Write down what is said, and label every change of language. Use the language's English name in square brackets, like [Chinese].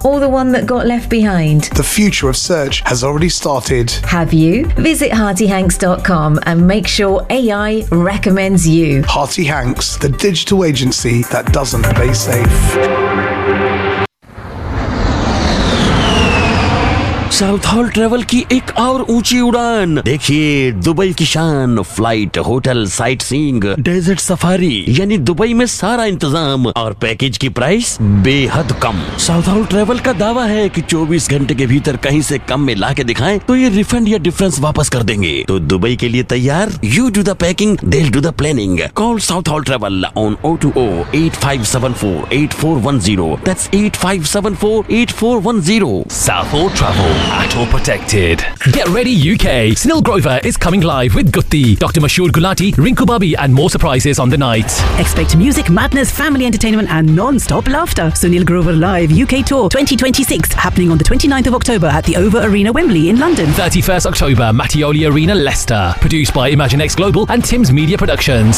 [English] Or the one that got left behind? The future of search has already started. Have you? Visit HartyHanks.com and make sure AI recommends you. Harty Hanks, the digital agency that doesn't play safe. [Hindi] South hall travel की एक और ऊंची उड़ान देखिए Dubai की शान flight hotel site सींग desert safari यानी Dubai में सारा इंतजाम और पैकेज की प्राइस बेहद कम साउथ हॉल ट्रेवल का दावा है कि 24 घंटे के भीतर कहीं से कम में ला के दिखाएं तो ये रिफंड या डिफरेंस वापस कर देंगे तो दुबई के लिए तैयार [English] you do the packing दिल do the planning call Southall travel on [Hindi] 0208574 8410 [English] that's 8574 8410 [Hindi] south hall travel [English] at all protected. Get ready, UK. Snell Grover is coming live with Gutti, Dr. Mashur Gulati, Rinku Babi, and more surprises on the night. Expect music, madness, family entertainment, and non-stop laughter. Sunil Grover Live UK Tour 2026, happening on the 29th of October at the Over Arena Wembley in London. 31st October, Mattioli Arena, Leicester. Produced by ImagineX Global and Tim's Media Productions.